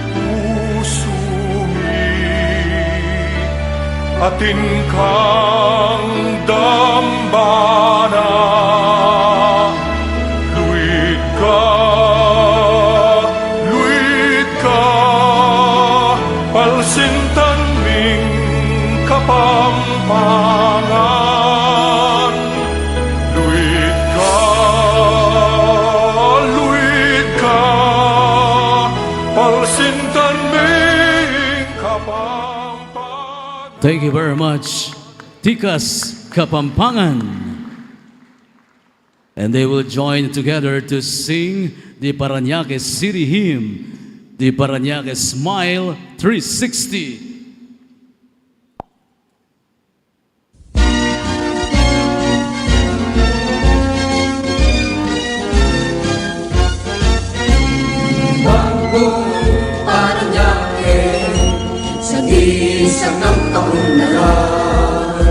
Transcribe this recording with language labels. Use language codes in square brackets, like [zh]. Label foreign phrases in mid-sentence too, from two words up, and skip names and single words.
[pam] pusumi, atin kang dambana, luit ka, palsintan ming Kapampangan. Luit ka, palsintan ming Kapampangan. [en] Thank you very much, Tikas, Kapampangan. And they will join together to sing the Paranaque City Hymn, the Paranaque Smile 360. [tl] Paranaque, sa isang ng kaunlaran.